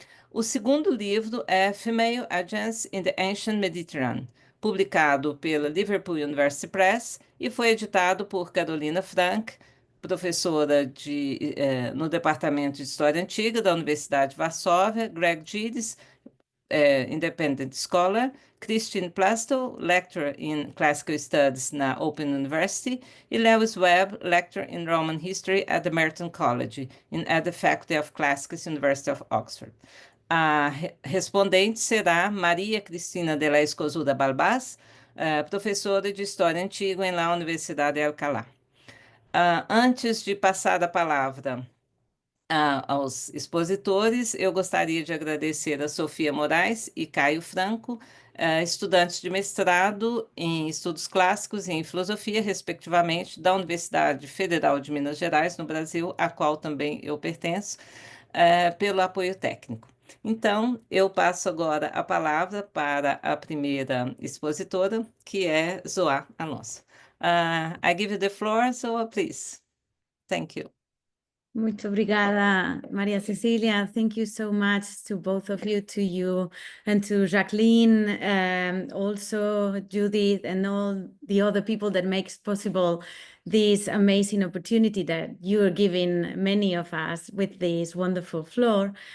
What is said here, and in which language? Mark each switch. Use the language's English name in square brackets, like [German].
[Portuguese] O segundo livro é Female Agents in the Ancient Mediterranean, publicado pela Liverpool University Press e foi editado por Karolina Frank, professora no Departamento de História Antiga da Universidade de Varsóvia, Greg Gilles, [English] independent scholar, Christine Plasto, lecturer in classical studies na Open University, e Lewis Webb, lecturer in Roman history at the Merton College and at the Faculty of Classics, University of Oxford. [Portuguese] A respondente será Maria Cristina de la Escosura Balbás, professora de História Antiga em la Universidade de Alcalá. Antes de passar a palavra aos expositores, eu gostaria de agradecer a Sofia Moraes e Caio Franco, estudantes de mestrado em Estudos Clássicos e em Filosofia, respectivamente, da Universidade Federal de Minas Gerais, no Brasil, a qual também eu pertenço, pelo apoio técnico. Então, eu passo agora a palavra para a primeira expositora, que é Zoá Alonso. [English] I give you the floor, Zoá, please. Thank you. [Portuguese] Muito obrigada, Maria Cecília. [English] Thank you so much to both of you, to you and to Jacqueline, also Judith, and all the other people that makes possible this amazing opportunity that you are giving many of us with this wonderful floor.